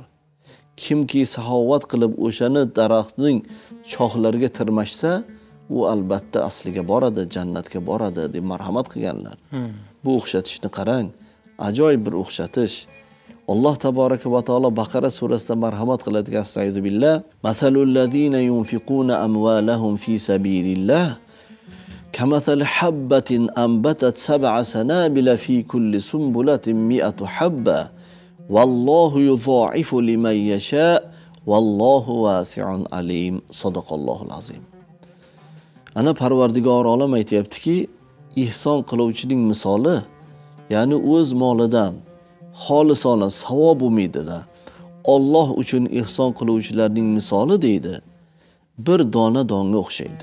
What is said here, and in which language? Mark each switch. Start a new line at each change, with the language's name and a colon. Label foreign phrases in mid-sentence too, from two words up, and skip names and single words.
Uzbek: Kimki saxovat qilib o'shani daraxtning shoxlariga tirmashsa, u albatta asliga boradi, jannatga boradi deb marhamat qilganlar. Bu o'xshatishni qarang, ajoyib bir o'xshatish. Alloh taboraka va taolo Baqara surasida marhamat qiladigan
Arabic: أستغفر بالله مثل الذين ينفقون أموالهم في سبيل الله كمثل حبة أنبتت سبع سنابل في كل سنبلة مائة حبة والله يضاعف لمن يشاء والله واسع عليم." صدق الله العظيم.
Uzbek: Ana Parvardigor olam aytayaptiki, ihson qiluvchining misoli, ya'ni o'z molidan xolisona savob umidida Alloh uchun ihson qiluvchilarning misoli deydi, bir dona donga o'xshaydi.